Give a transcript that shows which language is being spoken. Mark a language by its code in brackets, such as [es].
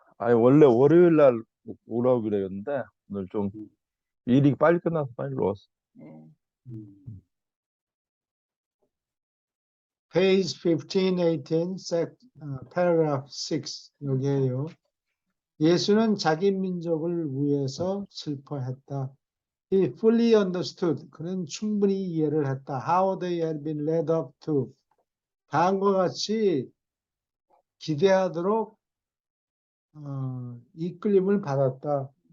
[ko] 원래 월요일 날 오라고 그랬는데 오늘 좀 일이 빨리 끝나서 빨리 올라왔어. 예. [en] Page 15, 18, paragraph 6 [ko] 여기에요. 예수는 자기 민족을 위해서 슬퍼했다. [en] He fully understood. [ko] 그는 충분히 이해를 했다. [en] How they had been led up to. [ko] 다음과 같이 기대하도록 이끌림을 받았다.